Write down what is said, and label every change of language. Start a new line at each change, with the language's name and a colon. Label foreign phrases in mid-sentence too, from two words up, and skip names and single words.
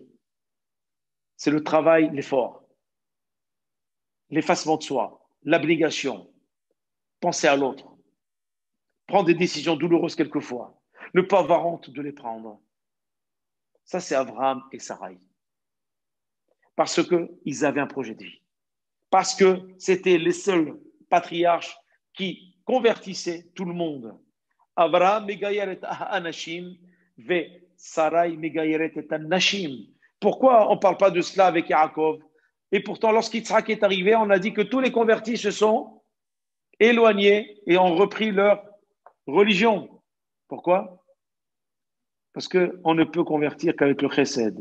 French: C'est le travail, l'effort, l'effacement de soi, l'abnégation, penser à l'autre, prendre des décisions douloureuses quelquefois, ne pas avoir honte de les prendre. Ça, c'est Abraham et Sarai. Parce qu'ils avaient un projet de vie. Parce que c'était les seuls patriarches qui convertissaient tout le monde.
Hebrew: אברהם מגיירת אנשים ושרי מגיירת את אנשים.
French: Pourquoi on ne parle pas de cela avec Yaakov? Et pourtant, lorsqu'Yitzhak est arrivé, on a dit que tous les convertis se sont éloignés et ont repris leur religion. Pourquoi? Parce qu'on ne peut convertir qu'avec le chesed.